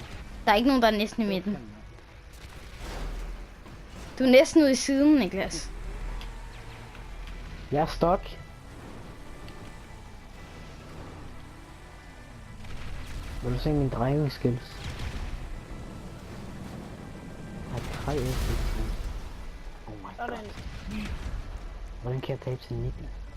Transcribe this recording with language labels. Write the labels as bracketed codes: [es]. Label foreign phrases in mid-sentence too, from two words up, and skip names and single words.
[da] Der er ikke nogen, der er næsten i midten. Du er næsten ude i siden, Niklas. Jeg er stok. Vil du se min [en] driving skills? [da] Jeg har 3 skills. [en] Oh my god. [da] Sådan. Hvordan kan jeg tabe til 19?